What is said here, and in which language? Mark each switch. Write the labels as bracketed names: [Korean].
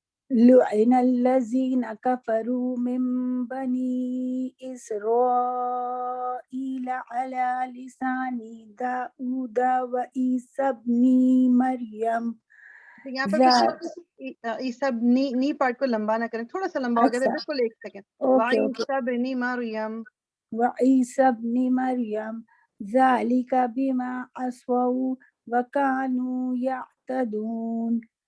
[Arabic] لعن الذين كفروا من بني إسرائيل على لسان داود وعيسى بن مريم. [Urdu] یہاں پر عیسیٰ نی پارٹ کو لمبا نہ کریں, تھوڑا سا لمبا ہو گیا تھا, اچھا, بالکل 1 سیکنڈ. [English] Okay okay. [Arabic] وعیسیٰ بن مریم. وعيسى بن مريم ذلك بما عصوا وكانوا يعتدون.